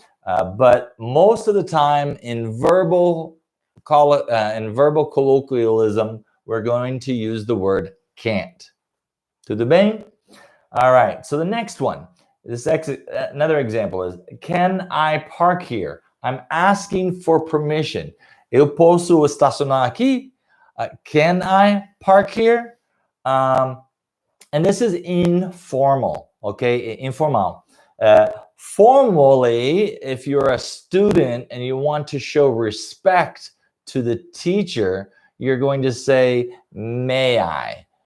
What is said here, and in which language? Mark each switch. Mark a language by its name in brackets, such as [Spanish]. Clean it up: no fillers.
[English] But most of the time in verbal colloquialism, we're going to use the word can't. [Portuguese] Tudo bem? [English] All right, so the next one, another example is, can I park here? I'm asking for permission. [Portuguese] Eu posso estacionar aqui? [English] Can I park here? And this is informal, okay? Informal. Formally, if you're a student and you want to show respect to the teacher, you're going to say, may I?